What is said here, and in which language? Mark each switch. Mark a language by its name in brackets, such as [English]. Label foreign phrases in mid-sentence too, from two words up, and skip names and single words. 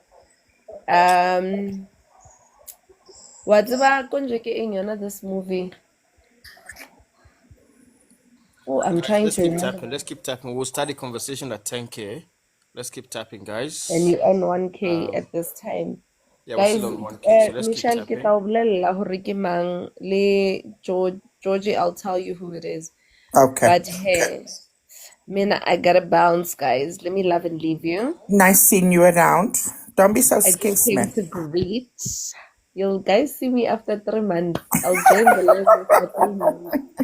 [English] What's about Konjeke in this movie? Oh, I'm Guys, trying let's to keep remember. tapping. Let's keep tapping. We'll start the conversation at 10K. Let's keep tapping, guys. And you earn 1K Um, at this time. yeah, we're Guys, still on 1K, so let's keep Michelle tapping. [Southern Sotho] kita ubulela hore ke mang le Georgie, [English] I'll tell you who it is. Okay. But hey, Mina, I gotta bounce, guys. Let me love and leave you. Nice seeing you around. Don't be so I just scarce, came man. to greet. You'll guys see me after 3 months. I'll join the live after 3 months.